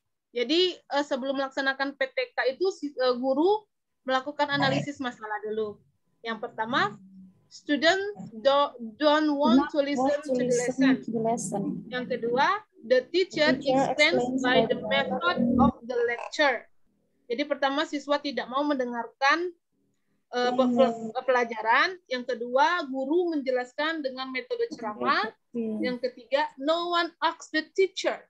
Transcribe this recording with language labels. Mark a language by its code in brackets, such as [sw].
[id] Jadi sebelum melaksanakan PTK itu guru melakukan analisis masalah dulu. Yang pertama, [en] student don't want to listen to the lesson. [id] Yang kedua, [en] the teacher explains by the method of the lecture. [id] Jadi pertama, siswa tidak mau mendengarkan pelajaran. Yang kedua, guru menjelaskan dengan metode ceramah. Yang ketiga, [en] no one asks the teacher.